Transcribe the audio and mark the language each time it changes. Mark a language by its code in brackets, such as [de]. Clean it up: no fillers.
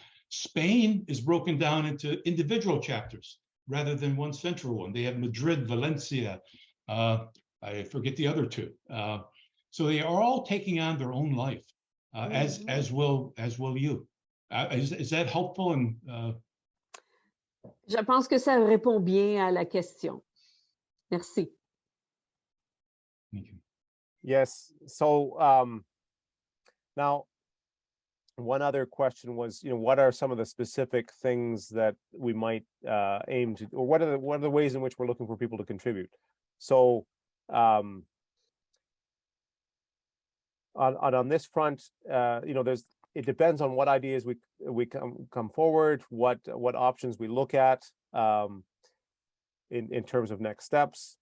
[en] Spain is broken down into individual chapters rather than one central one. They have Madrid, Valencia, I forget the other two. So they are all taking on their own life, as will you. Is that helpful? And [fr] Je pense que ça répond bien à la question. Merci. [en] thank you. Yes. So now, one other question was, what are some of the specific things that we might aim to, or what are the ways in which we're looking for people to contribute? So on this front, it depends on what ideas we come forward, what options we look at in terms of next steps.